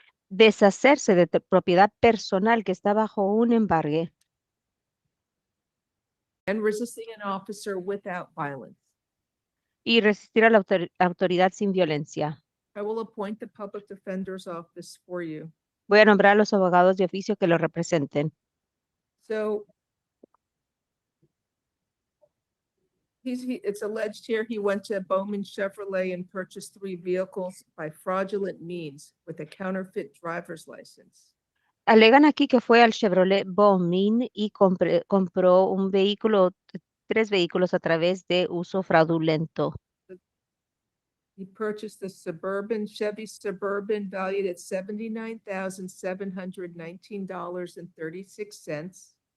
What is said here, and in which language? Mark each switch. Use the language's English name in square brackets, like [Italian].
[Spanish] Deshacerse de propiedad personal que está bajo un embargue. [English] And resisting an officer without violence. [Spanish] Y resistir a la autoridad sin violencia. [English] I will appoint the public defender's office for you. [Spanish] Voy a nombrar a los abogados de oficio que lo representen. [English] So it's alleged here he went to Bowman Chevrolet and purchased 3 vehicles by fraudulent means with a counterfeit driver's license. [Spanish] Alegan aquí que fue al Chevrolet Bowman y compró un vehículo, 3 vehículos a través de uso fraudulento. [English] He purchased a Chevy Suburban valued at $79,719.36.